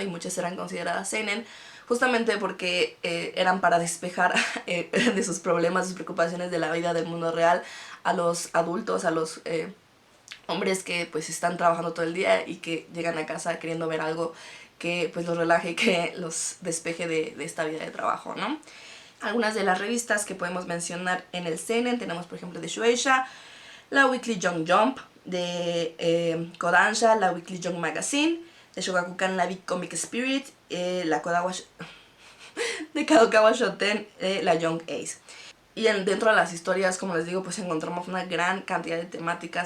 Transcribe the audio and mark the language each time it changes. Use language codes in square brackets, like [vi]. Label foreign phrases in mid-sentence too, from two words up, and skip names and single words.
[es] Y muchas eran consideradas seinen, justamente porque eran para despejar de sus problemas, sus preocupaciones de la vida del mundo real a los adultos, a los hombres que pues están trabajando todo el día y que llegan a casa queriendo ver algo que pues los relaje y que los despeje de esta vida de trabajo, ¿no? Algunas de las revistas que podemos mencionar en el seinen tenemos, por ejemplo, de Shueisha, la Weekly Young Jump, de Kodansha, la Weekly Young Magazine, de Shogakukan, la Big Comic Spirit, la Kodawa de Kadokawa Shoten, la Young Ace. Y dentro de las historias, como les digo, pues encontramos una gran cantidad de temáticas.